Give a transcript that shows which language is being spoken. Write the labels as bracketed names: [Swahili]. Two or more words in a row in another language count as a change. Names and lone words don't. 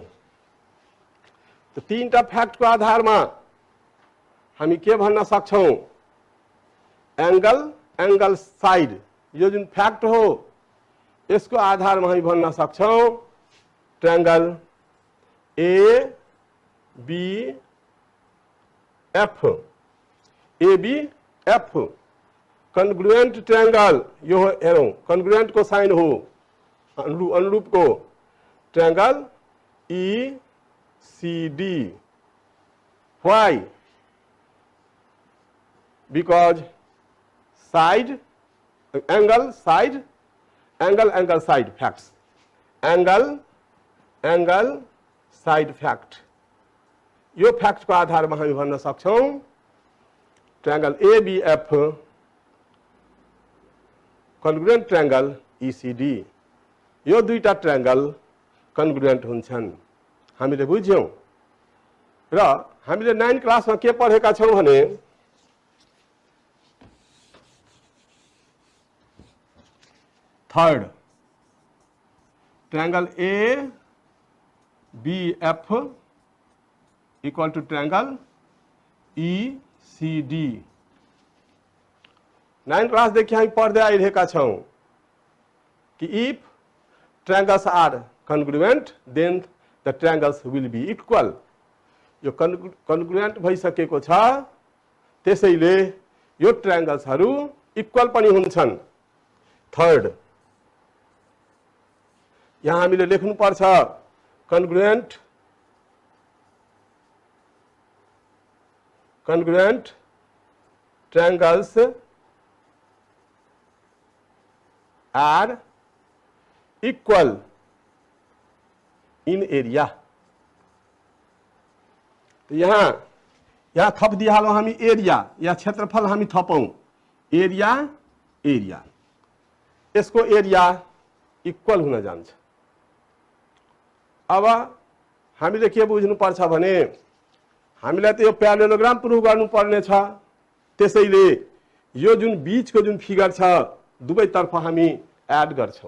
[Nepali] त 3टा फ्याक्टको आधारमा हामी के भन्न सक्छौं, [English] angle side, [Nepali] यो जुन फ्याक्ट हो यसको आधारमा हामी भन्न सक्छौं [English] triangle ABF, ABF congruent triangle. [Nepali] यो हेरौं कन्ग्रुएंट को साइन हो अनुरूप को [English] triangle ECD. [Nepali] व्हाई? [English] because side angle side angle side facts, angle side fact. [Nepali] यो फैक्ट को आधार [Hindi] में हम [Nepali] भन्न सक्छौं [English] triangle ABF congruent triangle ECD. [Nepali] यो दुईटा ट्रायंगल कन्ग्रुएंट हुन्छन्, हामीले बुझ्यौं। र हामीले 9 क्लास में के पढेका छौं भने [English] third triangle ABF equal to triangle ECD. [Nepali] 9 क्लास देखि हामी पढ्दै आइरहेका छौं कि [English] if triangles are congruent then the triangles will be equal. [Nepali] यो कन्ग्रुएंट भइसकेको छ, त्यसैले यो ट्रायंगल्सहरू इक्वल पनि हुन्छन्। थर्ड, यहाँ हामीले लेख्नु पर्छ [English] congruent triangles are equal in area. [Nepali] तो यहाँ थप दिइहालौं हामी एरिया या क्षेत्रफल हामी थपौं एरिया यसको [English] area equal [Nepali] हुन जान्छ। अब हामीले के बुझ्नु पर्छ भने हामीलाई त यो प्यारेललोग्राम प्रुभ गर्नुपर्ने छ, त्यसैले यो जुन बीचको जुन फिगर छ दुवैतर्फ हामी एड गर्छौं।